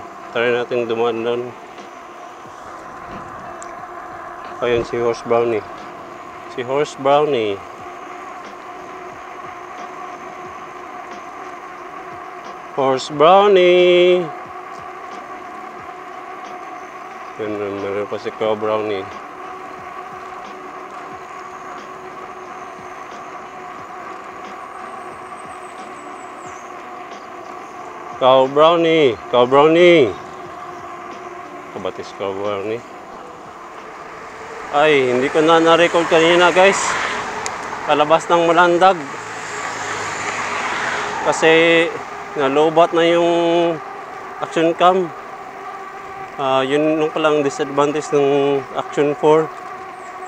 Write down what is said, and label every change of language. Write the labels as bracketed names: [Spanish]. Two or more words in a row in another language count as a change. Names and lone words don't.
[Filipino] Try natin dumaan doon. Ayun si Horse Brownie. Si Horse Brownie. Horse Brownie. Yun, meron pa si Cow Brownie. Cow Brownie. Cow Brownie. Kabatis Cow Brownie. Ay, hindi ko na na-record kanina, guys. Palabas ng Malandag. Kasi nalobat na yung action cam. Yun nung palang disadvantage ng action 4.